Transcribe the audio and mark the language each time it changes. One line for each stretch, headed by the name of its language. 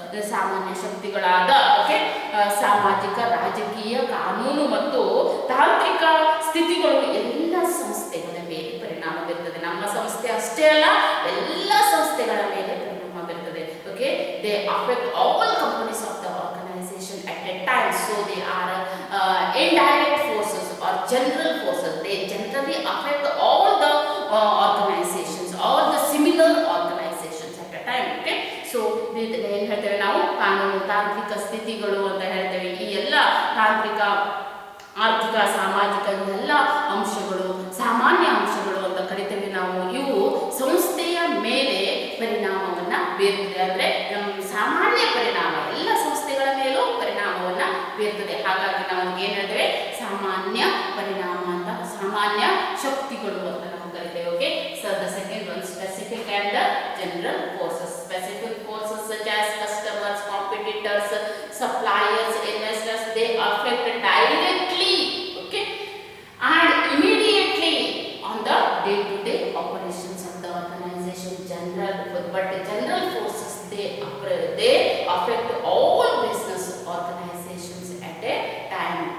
Kannada: ಸಾಮಾನ್ಯ ಶಕ್ತಿಗಳಾದ ಸಾಮಾಜಿಕ, ರಾಜಕೀಯ, ಕಾನೂನು ಮತ್ತು ತಾಂತ್ರಿಕ ಸ್ಥಿತಿಗಳು ಎಲ್ಲ ಸಂಸ್ಥೆಗಳ ಮೇಲೆ ಪರಿಣಾಮ ಬೀರುತ್ತದೆ. ನಮ್ಮ ಸಂಸ್ಥೆ ಅಷ್ಟೇ ಅಲ್ಲ, ಎಲ್ಲ ಸಂಸ್ಥೆಗಳ ಮೇಲೆ ಪರಿಣಾಮ ಬೀರುತ್ತದೆ.
English: Okay, they affect all companies of the organization at a time. So they are indirect forces or general forces. They generally affect all the organizations, all the similar organizations at a time. Okay, so
Kannada: ಏನು ಹೇಳ್ತೇವೆ ನಾವು? ಕಾನೂನು, ತಾಂತ್ರಿಕ ಸ್ಥಿತಿಗಳು ಅಂತ ಹೇಳ್ತೇವೆ. ಈ ಎಲ್ಲ ತಾಂತ್ರಿಕ, ಆರ್ಥಿಕ, ಸಾಮಾಜಿಕ ಎಲ್ಲ ಅಂಶಗಳು, ಸಾಮಾನ್ಯ ಅಂಶಗಳು ಅಂತ ಕರಿತೇವೆ ನಾವು. ಇವು ಸಂಸ್ಥೆಯ ಮೇಲೆ ಪರಿಣಾಮವನ್ನ ಬೀರ್ತದೆ. ಅಂದ್ರೆ ಸಾಮಾನ್ಯ ಪರಿಣಾಮ ಎಲ್ಲ ಸಂಸ್ಥೆಗಳ ಮೇಲೂ ಪರಿಣಾಮವನ್ನ ಬೀರ್ತದೆ. ಹಾಗಾಗಿ ನಾವು ಏನು ಹೇಳ್ತೇವೆ? ಸಾಮಾನ್ಯ ಪರಿಣಾಮ ಅಂತ, ಸಾಮಾನ್ಯ ಶಕ್ತಿಗಳು ಅಂತ ನಾವು ಕರಿತೇವೆ.
English: Okay, so the second one, specific and the general forces. Specific forces such as customers, competitors, suppliers, investors, they affect directly, okay, and immediately on the day-to-day operations of the organization. But general forces, they affect all business organizations at a time.